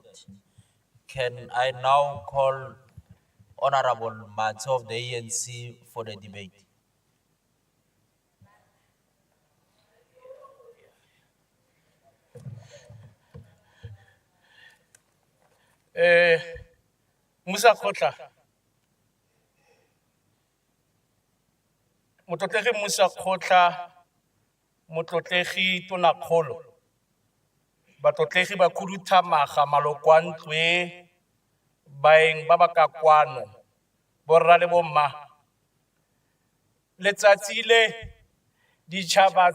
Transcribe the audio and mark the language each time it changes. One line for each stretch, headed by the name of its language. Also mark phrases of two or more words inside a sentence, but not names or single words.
English: Can I now call Honorable Matso of the ANC for the debate? Musa Kotla.
Tswana: Motlotlegi Musa Kotla, Motlotlegi Tonakgolo. Batlotlegi ba khuduthamaga malokwantwe baeng ba ba ka kwano borra le bomma letsatsi le ditšhaba